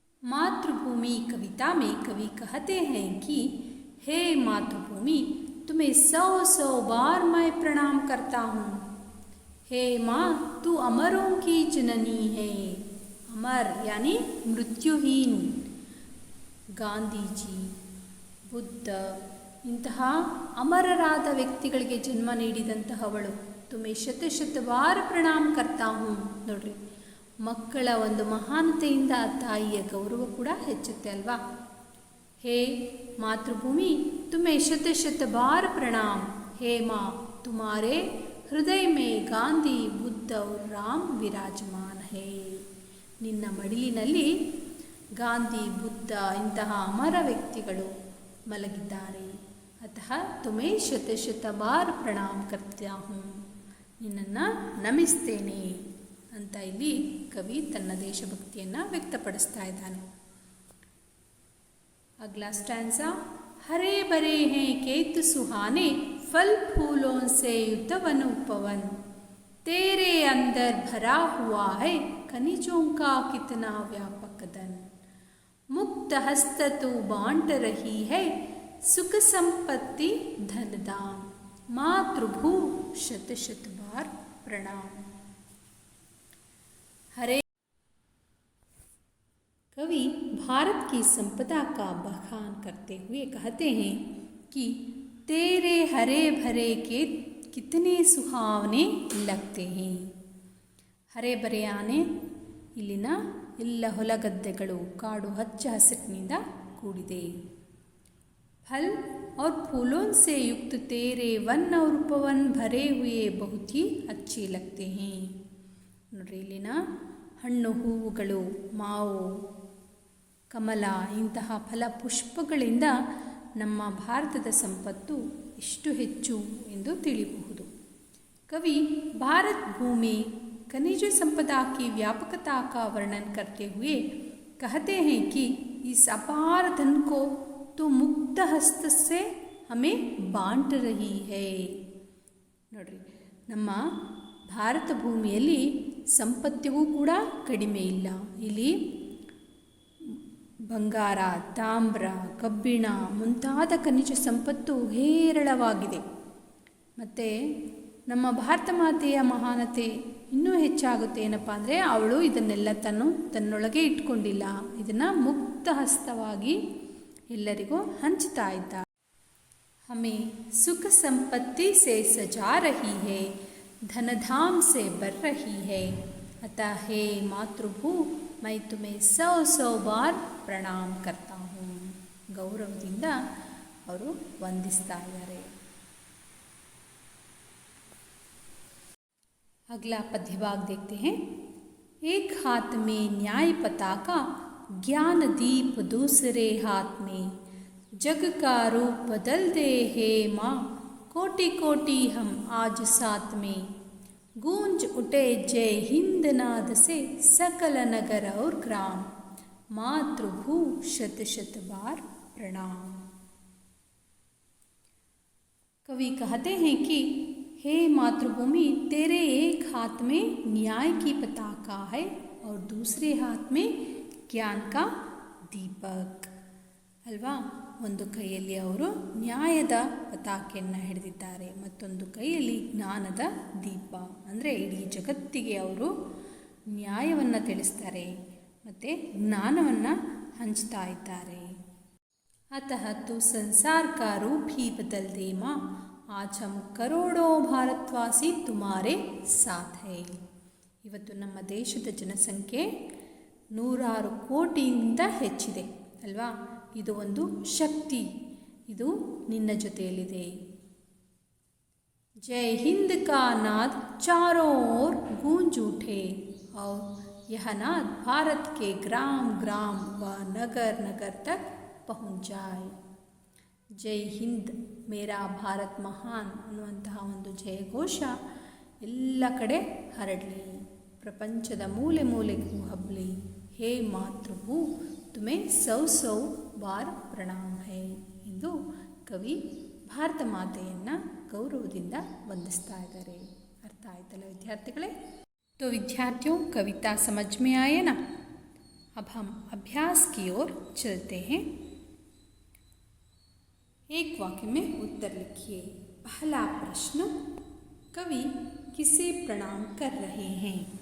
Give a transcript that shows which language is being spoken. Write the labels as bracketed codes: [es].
[hi] मातृभूमि कविता में कवि कहते हैं कि हे मातृभूमि, तुम्हें 100 बार मैं प्रणाम करता हूँ। हे माँ, तू अमरों की जननी है। अमर यानी मृत्युहीन। [kn] ಗಾಂಧೀಜಿ, ಬುದ್ಧ ಇಂತಹ ಅಮರರಾದ ವ್ಯಕ್ತಿಗಳಿಗೆ ಜನ್ಮ ನೀಡಿದಂತಹವಳು. [hi] ತುಮೆ ಶತ ಶತ ಬಾರ ಪ್ರಣಾಮ ಕರ್ತಾ ಹೂँ. [kn] ನೋಡ್ರಿ, ಮಕ್ಕಳ ಒಂದು ಮಹಾನತೆಯಿಂದ ತಾಯಿಯ ಗೌರವ ಕೂಡ ಹೆಚ್ಚುತ್ತೆ ಅಲ್ವಾ. [hi] हे मातृभूमि, तुम्हें शत शत बार प्रणाम। हे माँ, तुम्हारे हृदय में ಗಾಂಧಿ, ಬುದ್ಧ और ರಾಮ್ ವಿರಾಜಮಾನ है। [kn] ನಿನ್ನ ಮಡಿಲಿನಲ್ಲಿ ಗಾಂಧಿ, ಬುದ್ಧ ಇಂತಹ ಅಮರ ವ್ಯಕ್ತಿಗಳು ಮಲಗಿದ್ದಾರೆ. [hi] ಅತಃ ತುಮೇ ಶತ ಶತ ಬಾರ ಪ್ರಣಾಮ ಕರ್ತ್ಯಾ ಹೂँ, [kn] ನಿನ್ನನ್ನು ನಮಿಸ್ತೇನೆ ಅಂತ ಇಲ್ಲಿ ಕವಿ ತನ್ನ ದೇಶಭಕ್ತಿಯನ್ನು ವ್ಯಕ್ತಪಡಿಸ್ತಾ ಇದ್ದಾನೆ. [hi] अगला स्टैंजा। हरे भरे हैं खेत सुहाने, फल फूलों से युक्त वन उपवन। तेरे अंदर भरा हुआ है खनिजों का कितना व्यापक धन। मुक्त हस्त तू बांट रही है सुख संपत्ति धन धाम। मातृभू शत शत बार प्रणाम। हरे कवि भारत की संपदा का बखान करते हुए कहते हैं कि तेरे हरे भरे खेत कितने सुहावने लगते हैं। ಹರೆ ಬರೆ [kn] ಆನೆ ಇಲ್ಲಿನ ಎಲ್ಲ ಹೊಲಗದ್ದೆಗಳು, ಕಾಡು ಹಚ್ಚ ಹಸಿರಿನಿಂದ ಕೂಡಿದೆ. [hi] फल और फूलों से युक्त तेरे वन और उपवन भरे हुए बहुत ही अच्छे लगते हैं. [kn] ನೋಡ್ರಿ, ಇಲ್ಲಿನ ಹಣ್ಣು ಹೂವುಗಳು, ಮಾವು, ಕಮಲ ಇಂತಹ ಫಲಪುಷ್ಪಗಳಿಂದ ನಮ್ಮ ಭಾರತದ ಸಂಪತ್ತು ಎಷ್ಟು ಹೆಚ್ಚು ಎಂದು ತಿಳಿಯಬಹುದು. [hi] कवि भारत भूमि खनिज संपदा की व्यापकता का वर्णन करते हुए कहते हैं कि इस अपार धन को तो मुक्त हस्त से हमें बांट रही है. [kn] ನೋಡ್ರಿ, ನಮ್ಮ ಭಾರತ ಭೂಮಿಯಲ್ಲಿ ಸಂಪತ್ತಿಗೂ ಕೂಡ ಕಡಿಮೆ ಇಲ್ಲ. ಇಲ್ಲಿ ಬಂಗಾರ, ತಾಮ್ರ, ಕಬ್ಬಿಣ ಮುಂತಾದ ಖನಿಜ ಸಂಪತ್ತು ಹೇರಳವಾಗಿದೆ. ಮತ್ತು ನಮ್ಮ ಭಾರತ ಮಾತೆಯ ಮಹಾನತೆ ಇನ್ನೂ ಹೆಚ್ಚಾಗುತ್ತೆ. ಏನಪ್ಪ ಅಂದರೆ, ಅವಳು ಇದನ್ನೆಲ್ಲ ತನ್ನೊಳಗೆ ಇಟ್ಕೊಂಡಿಲ್ಲ, ಇದನ್ನು ಮುಕ್ತ ಹಸ್ತವಾಗಿ ಎಲ್ಲರಿಗೂ ಹಂಚ್ತಾ ಇದ್ದಾಳೆ. [hi] हमें सुख संपत्ति से सजा रही है, धनधाम से भर रही है. अतः हे मातृभू, मैं तुम्हें 100 बार प्रणाम करता हूँ. [kn] ಗೌರವದಿಂದ ಅವರು ವಂದಿಸ್ತಾ ಇದ್ದಾರೆ. [hi] अगला पद्य भाग देखते हैं. एक हाथ में न्याय पताका, ज्ञान दीप दूसरे हाथ में. जग का रूप बदल दे हे माँ, कोटि कोटि हम आज साथ में. गूंज उठे जय हिंद नाद से सकल नगर और ग्राम. मातृभू शत शत बार प्रणाम. कवि कहते हैं कि हे मातृभूमि, तेरे एक हाथ में न्याय की पताका है और दूसरे हाथ में ज्ञान का दीपक. [kn] ಅಲ್ವಾ. ಒಂದು ಕೈಯಲ್ಲಿ ಅವರು ನ್ಯಾಯದ ಪತಾಕೆಯನ್ನು ಹಿಡಿದಿದ್ದಾರೆ, ಮತ್ತೊಂದು ಕೈಯಲ್ಲಿ ಜ್ಞಾನದ ದೀಪ. ಅಂದರೆ ಇಡೀ ಜಗತ್ತಿಗೆ ಅವರು ನ್ಯಾಯವನ್ನು ತಿಳಿಸ್ತಾರೆ ಮತ್ತು ಜ್ಞಾನವನ್ನು ಹಂಚ್ತಾ ಇದ್ದಾರೆ. [hi] अतः तो संसार का रूप ही बदल दे माँ, आज हम करोड़ों भारतवासी तुम्हारे साथ है. [kn] ಇವತ್ತು ನಮ್ಮ ದೇಶದ ಜನಸಂಖ್ಯೆ 100 ಕೋಟಿಯಿಂದ ಹೆಚ್ಚಿದೆ ಅಲ್ವಾ. ಇದು ಒಂದು ಶಕ್ತಿ, ಇದು ನಿನ್ನ ಜೊತೆಯಲ್ಲಿದೆ. [hi] जय हिंद का नाद चारों ओर गूंज उठे और यह नाद भारत के ग्राम ग्राम व नगर नगर तक पहुँच जाए. [kn] जय ಹಿಂದ್ [hi] ಮೇರಾ ಭಾರತ್ ಮಹಾನ್ [kn] ಅನ್ನುವಂತಹ ಒಂದು ಜಯಘೋಷ ಎಲ್ಲ ಕಡೆ ಹರಡಲಿ, ಪ್ರಪಂಚದ ಮೂಲೆ ಮೂಲೆಗೂ ಹಬ್ಬಲಿ. [hi] ಹೇ ಮಾತೃಭೂ ತುಮೆ ಸೌ ಸೌ ಬಾರ್ ಪ್ರಣಾಮ್ ಹೈ [kn] ಎಂದು ಕವಿ ಭಾರತ ಮಾತೆಯನ್ನು ಗೌರವದಿಂದ ವಂದಿಸ್ತಾ ಇದ್ದಾರೆ. ಅರ್ಥ ಆಯ್ತಲ್ಲ ವಿದ್ಯಾರ್ಥಿಗಳೇ? [hi] तो विद्यार्थियों, कविता समझ में आए ना? अब हम अभ्यास की ओर चलते हैं. एक वाक्य में उत्तर लिखिए. पहला प्रश्न, कवि किसे प्रणाम कर रहे हैं?